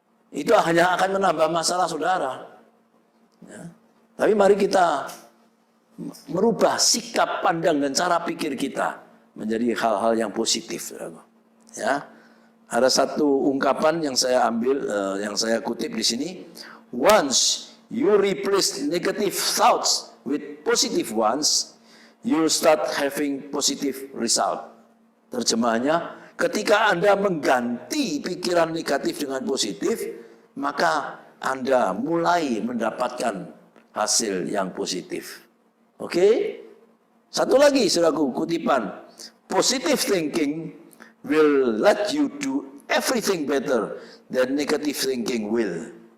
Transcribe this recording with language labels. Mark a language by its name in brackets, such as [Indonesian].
[Indonesian] Itu hanya akan menambah masalah saudara. Ya. Tapi mari kita merubah sikap pandang dan cara pikir kita menjadi hal-hal yang positif. Ya, ada satu ungkapan yang saya ambil, yang saya kutip di sini. [English] Once you replace negative thoughts with positive ones, you start having positive result. [Indonesian] Terjemahannya, ketika Anda mengganti pikiran negatif dengan positif, maka Anda mulai mendapatkan hasil yang positif. Oke? Satu lagi saudaraku, kutipan. [English] Positive thinking will let you do everything better than negative thinking will.